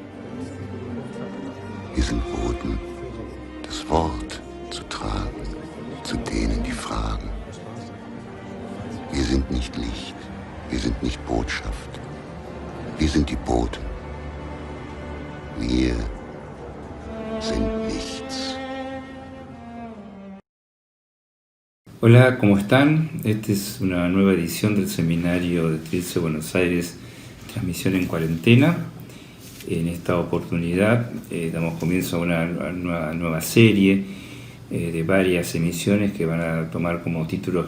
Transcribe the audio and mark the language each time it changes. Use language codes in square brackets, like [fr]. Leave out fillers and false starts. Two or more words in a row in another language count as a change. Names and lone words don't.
[de] Wir sind Boten, das Wort zu tragen zu denen, die fragen. Wir sind nicht Licht, wir sind nicht Botschaft, wir sind die Boten. Wir sind nichts. [es] Hola, ¿cómo están? Esta es una nueva edición del seminario de Trilce Buenos Aires, transmisión en cuarentena. En esta oportunidad damos comienzo a una nueva serie de varias emisiones que van a tomar como título